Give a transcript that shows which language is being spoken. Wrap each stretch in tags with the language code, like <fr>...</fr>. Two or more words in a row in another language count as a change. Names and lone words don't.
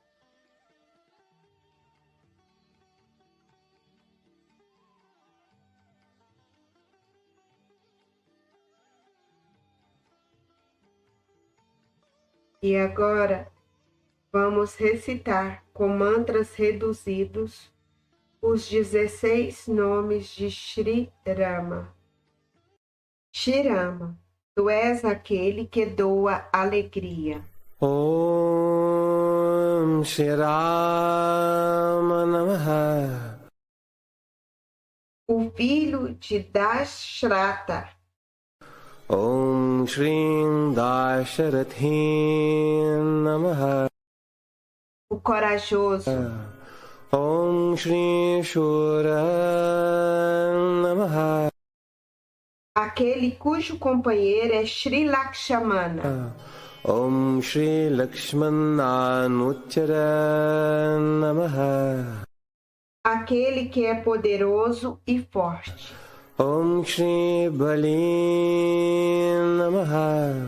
<pt>E agora vamos recitar com mantras reduzidos os 16 nomes de Shri Rama. Shri Rama, tu és aquele que doa alegria.</pt> <sa>Om Shri Rama Namaha.</sa> <pt>O filho de Dashrata.</pt> <sa>Om Shri Dasharathi Namaha.</sa> <pt>O corajoso.</pt> <sa>Om Shri Shura Namaha.</sa> <pt>Aquele cujo companheiro é Shri Lakshmana.</pt> <sa>Om Shri Lakshmananuchara Namaha.</sa> <pt>Aquele que é poderoso e forte.</pt> <sa>Om Shri Bali Namaha.</sa>